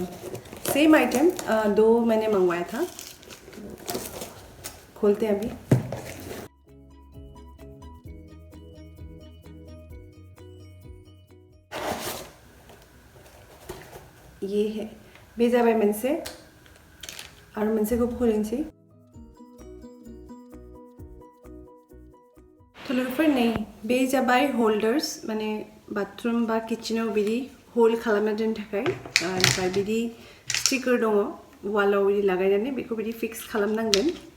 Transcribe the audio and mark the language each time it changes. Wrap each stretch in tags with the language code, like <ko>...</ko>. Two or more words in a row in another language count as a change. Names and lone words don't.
<hi>सेम आइटम दो मैंने मंगवाया था। खोलते हैं अभी। ये है</hi> <brx>बे जाबाय मोनसे, आरो मोनसेखौ खोलेंसै। तो लोगोफोर नै बे जाबाय होल्डार्स, माने बाथरूम बा किचेनाव बिदि होल्ड खालामना दोननो थाखाय। ओमफ्राय बिदि स्टिकार दङ वालाव बिदि लागायनानै, बेखौ बिदि फिक्स खालामनांगोन।</brx>